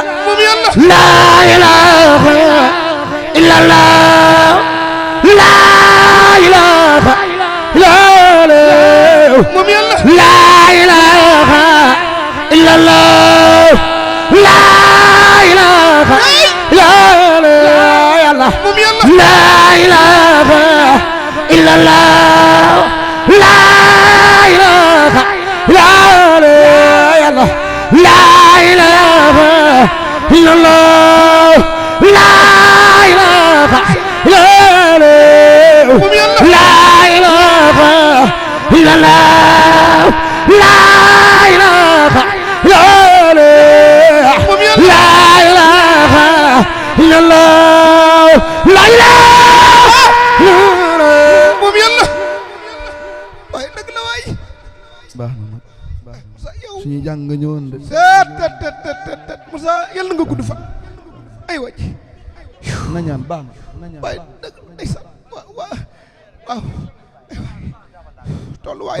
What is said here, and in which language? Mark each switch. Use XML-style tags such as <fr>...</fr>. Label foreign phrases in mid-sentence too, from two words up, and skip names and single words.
<wo>moom yàlla</wo> <ar>لا إله إلا الله لا إله إلا الله</ar> <wo>moom yàlla</wo> <ar>لا إله إلا الله لا إله إلا الله إلا الله لا إله إلا الله لا إله إلا الله لا إله إلا الله لا إله إلا الله لا إله إلا الله لا إله إلا الله لا إله</ar> <wo>moom yàlla waaye dëgg la waay baax na nag Moussa yow suñu jàng nga ñëwoon de tet Moussa yàlla nga gudd fan ay wàcc na ñaan baax na ñaan waaye dëgg ndeysaan waaw tolluwaay la</wo>